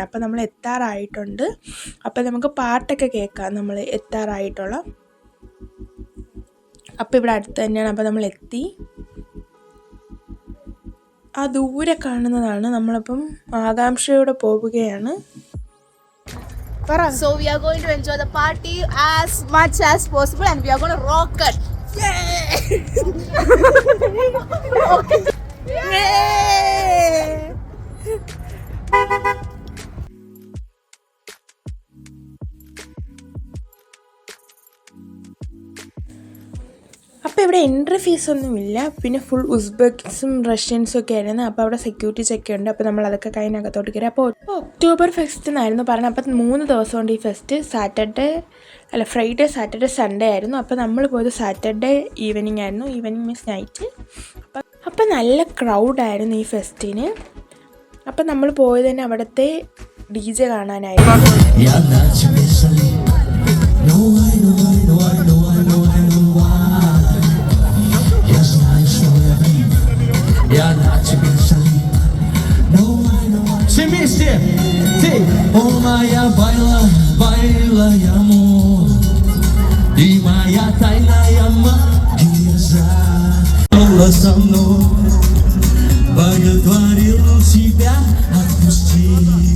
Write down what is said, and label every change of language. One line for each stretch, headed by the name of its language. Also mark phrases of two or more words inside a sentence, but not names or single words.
Malayalam: അപ്പോൾ നമ്മൾ എത്താറായിട്ടുണ്ട്. അപ്പോൾ നമുക്ക് പാട്ടൊക്കെ കേൾക്കാം നമ്മൾ എത്താറായിട്ടുള്ള. അപ്പോൾ ഇവിടെ അടുത്ത് തന്നെയാണ്. അപ്പോൾ നമ്മൾ എത്തി. ആ ദൂരെ കാണുന്നതാണ്. നമ്മളിപ്പം ആകാംക്ഷയോടെ പോവുകയാണ്.
English: So we are going to enjoy the party as much as possible and we are going to rock it. Yay!
Malayalam: അപ്പോൾ ഇവിടെ എൻട്രി ഫീസൊന്നുമില്ല. പിന്നെ ഫുൾ ഉസ്ബെക്സും റഷ്യൻസും ഒക്കെ ആയിരുന്നു. അപ്പോൾ അവിടെ
English: security check
Malayalam: ഉണ്ട്. അപ്പോൾ നമ്മൾ അതൊക്കെ കഴിഞ്ഞകത്തോട്ട് കയറി. അപ്പോൾ ഒക്ടോബർ ഫെസ്റ്റ് എന്നായിരുന്നു പറഞ്ഞത്. അപ്പോൾ 3 ദിവസമുണ്ട് ഈ ഫെസ്റ്റ്.
English: Friday Saturday Sunday
Malayalam: ആയിരുന്നു. അപ്പോൾ നമ്മൾ പോയത്
English: Saturday evening
Malayalam: ആയിരുന്നു.
English: evening means night.
Malayalam: അപ്പം നല്ല ക്രൗഡായിരുന്നു ഈ ഫെസ്റ്റിന്. അപ്പം നമ്മൾ പോയത് തന്നെ അവിടുത്തെ DJ കാണാനായിരുന്നു.
Spanish: Oh Maya, baila amor,
Russian: и моя тайная магия зажгла со мной, боготворил тебя отпустить.